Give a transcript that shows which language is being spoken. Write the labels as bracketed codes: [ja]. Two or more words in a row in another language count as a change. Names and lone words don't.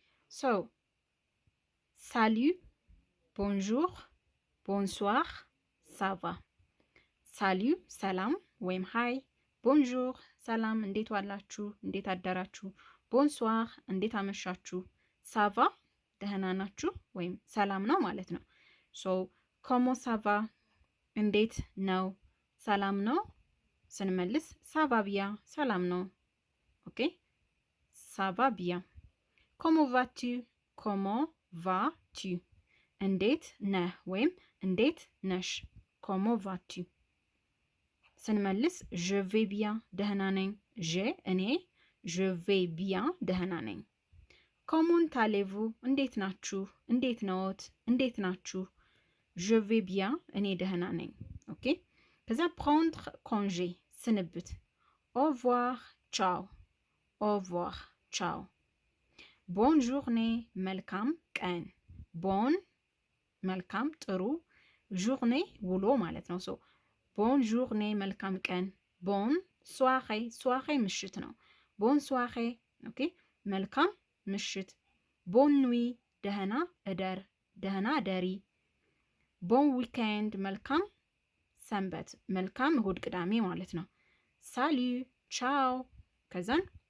[fr] So, salut, bonjour, bonsoir, ça va. Salut, [am] ሰላም ወይም ሃይ። ቦንጆur ሰላም እንዴት ዋላችሁ? እንዴት አደራችሁ? ቦንሶir እንዴት አመሻችሁ? ሳቫ ደህና ናችሁ ወይም ሰላም ነው ማለት ነው። ሶ [fr] comment ça va [am] እንዴት ነው? ሰላም ነው ስንመልስ [fr] ça va bien [am] ሰላም ነው። ኦኬ [fr] ça va bien። comment vas-tu comment vas-tu [am] እንዴት ነህ ወይም እንዴት ነሽ? [fr] comment vas-tu [am] ስንመልስ [fr] je vais bien [am] ደህና ነኝ። እኔ [fr] je vais bien [am] ደህና ነኝ። [fr] comment allez-vous [am] እንዴት ናችሁ? እንዴት ነዎት? እንዴት ናችሁ? [fr] je vais bien [am] እኔ ደህና ነኝ። ኦኬ ከዛ [fr] prendre congé [am] ስንብት [fr] au revoir ciao au revoir ciao bonne journée [am] መልካም ቀን bon መልካም ጥሩ journée ውሎ ማለት ነው። ሶ [fr] bonne journée [am] መልካም ቀን። [fr] bonsoir [am] ምሽት ነው። [fr] bonsoir [am] ኦኬ መልካም ምሽት። [fr] bonne nuit [am] ደህና እደር፣ ደህና ደሪ። [fr] bon week-end [am] መልካም ሰንበት፣ መልካም እሁድ ቅዳሜ ማለት ነው። [fr] salut ciao። [am] ከዛን